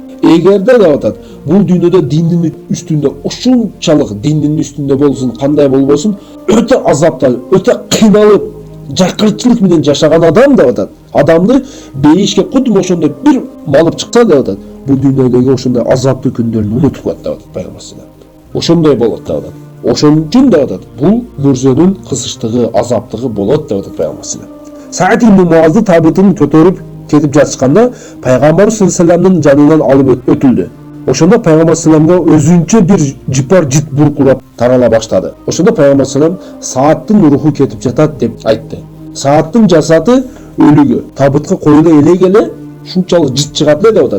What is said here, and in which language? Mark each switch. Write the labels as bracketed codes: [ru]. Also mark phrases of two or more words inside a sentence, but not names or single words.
[ky] Эгерде деп атат, бул дүйнөдө диндин үстүндө ушунчалык диндин үстүндө болсун, кандай болбосун, өтө азапталып, өтө кыйналып, жакырчылык менен жашаган адам деп атат. Адамды бейишке кудум ошондой бир малып чыкса деп атат, бул дүйнөдөгү ошондой азаптуу күндөрүн унутуп коет деп атат Пайгамбар [ar] صلى الله عليه وسلم. [ky] Ошондой болот деп атат. Ошон үчүн деп атат, бул мүрзөнүн кысыштыгы, азаптыгы болот деп атат Пайгамбар [ar] صلى الله عليه وسلم. [ky] Саид ибн Муазды табытын көтөрүп кетип жатышканда Пайгамбар [ar] صلى الله عليه وسلم [ky] жанынан алып өтүлдү. Ошондо Пайгамбар [ar] صلى الله عليه وسلم [ky] өзүнчө бир жипар жит буркурап тарала баштады. Ошондо Пайгамбар [ar] صلى الله عليه وسلم [ky] Сааттын руху кетип жатат деп айтты. Сааттын жасаты өлүгү табытка коюла элегеле шунчалык жит чыгат эле деп атат.